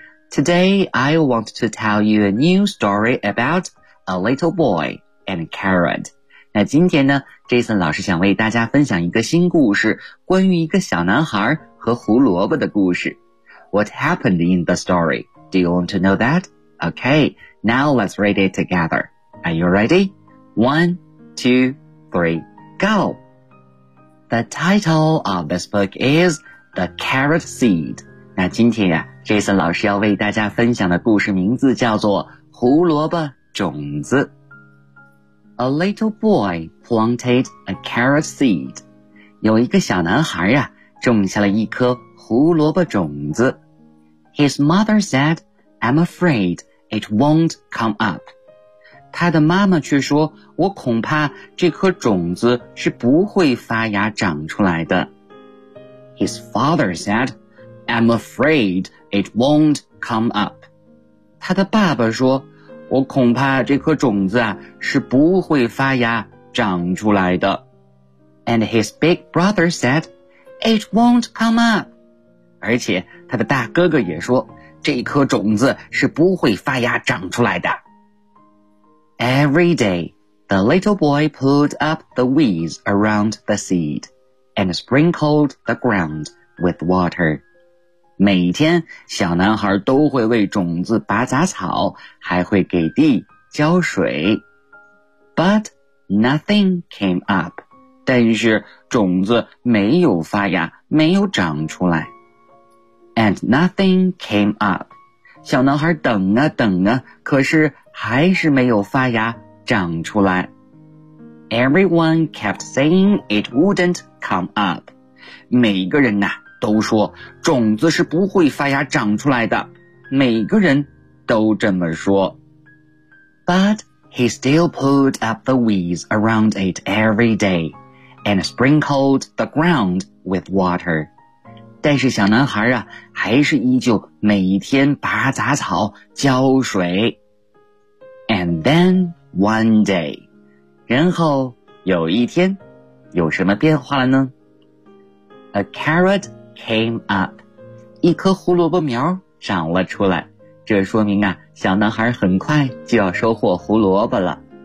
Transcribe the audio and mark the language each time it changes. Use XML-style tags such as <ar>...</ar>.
<en>Today I want to tell you a new story about a little boy and a carrot.</en> <zh>那今天呢 Jason 老师想为大家分享一个新故事，关于一个小男孩和胡萝卜的故事。</zh> <en>What happened in the story? Do you want to know that? Okay, now let's read it togetherAre you ready? One, two, three, go! The title of this book is The Carrot Seed.</en> <zh>那今天啊 ,Jason 老师要为大家分享的故事名字叫做胡萝卜种子。</zh> <en>A little boy planted a carrot seed.</en> <zh>有一个小男孩啊种下了一颗胡萝卜种子。</zh> <en>His mother said, I'm afraid it won't come up.</en> <zh>他的妈妈却说，我恐怕这颗种子是不会发芽长出来的。</zh> <en>His father said, I'm afraid it won't come up.</en> <zh>他的爸爸说，我恐怕这颗种子啊，是不会发芽长出来的。</zh> <en>and his big brother said, it won't come up.</en> <zh>而且他的大哥哥也说，这颗种子是不会发芽长出来的。</zh> <en>Every day, the little boy pulled up the weeds around the seed and sprinkled the ground with water.</en> <zh>每天小男孩都会为种子拔杂草，还会给地浇水。</zh> <en>But nothing came up.</en> <zh>但是种子没有发芽，没有长出来。</zh> <en>And nothing came up.</en> <zh>小男孩等啊等啊，可是还是没有发芽长出来。</zh> <en>Everyone kept saying it wouldn't come up.</en> <zh>每个人呐、啊、都说种子是不会发芽长出来的。每个人都这么说。</zh> <en>But he still pulled up the weeds around it every day and sprinkled the ground with water.</en> <zh>但是小男孩啊还是依旧每天拔杂草浇水。</zh> <en>And then one day,</en> <zh>然后有一天有什么变化了呢？</zh> <en>A carrot came up,</en> <zh>一颗胡萝卜苗长了出来，这说明啊小男孩很快就要收获胡萝卜了。</zh>